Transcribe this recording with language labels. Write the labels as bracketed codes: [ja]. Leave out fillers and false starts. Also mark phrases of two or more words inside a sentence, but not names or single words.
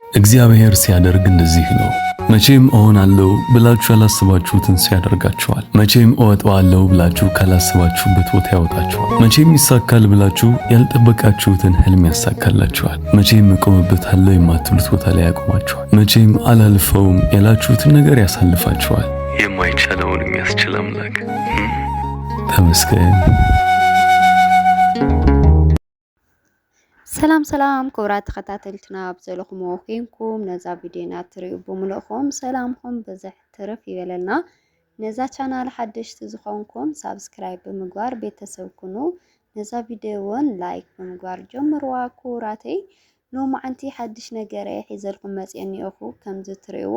[am] እግዚአብሔር ሲያደርግ እንደዚህ ነው። መቼም እሆናለሁ ብላችሁ ያላሰባችሁትን ሲያደርጋችኋል። መቼም እወጣዋለሁ ብላችሁ ካላሰባችሁበት ቦታ ያወጣችኋል። መቼም ይሳካል ብላችሁ ያልጠበቃችሁትን ህልም ያሳካላችኋል። መቼም እቆምበታለሁ የማትሉት ቦታ ላይ ያቆማችኋል። መቼም አላልፈውም ያላችሁትን ነገር ያሳልፋችኋል። የማይቻለውን የሚያስችል አምላክ ተመስገን። [ti] ሰላም ክብራት ተኸታተልትና ብዘለኹም ኮይንኩም ነዛ ቪድዮና ትሪኡ ብምልእኹም ሰላምኩም በዝሕ ትርፍ ይበለልና። ነዛ ቻናል ሓደሽቲ ዝኾንኩም ሳብስክራይብ ብምግባር ቤተሰብ ኩኑ። ነዛ ቪድዮ እውን ላይክ ብምግባር ጀምርዋ ክቡራተይ። ሎማዓንቲ ሓድሽ ነገር ሒዘልኩም መፅአ እኒአኹ። ከምዚ ትሪእዎ